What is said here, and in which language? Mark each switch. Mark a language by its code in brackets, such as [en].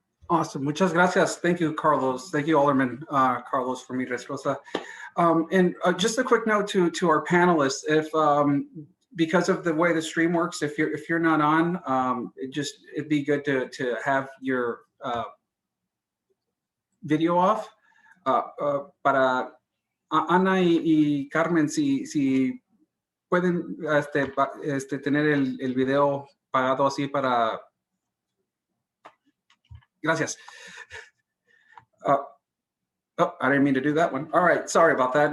[en] Awesome. [es] Muchas gracias. [en] Thank you, Carlos. Thank you, Alderman Carlos Ramirez Rosa. And just a quick note to our panelists: if because of the way the stream works, if you're not on, it'd be good to have your video off. [es] Para Ana y Carmen, si pueden tener el video pagado así para. Gracias. [en] Oh, I didn't mean to do that one. All right, sorry about that.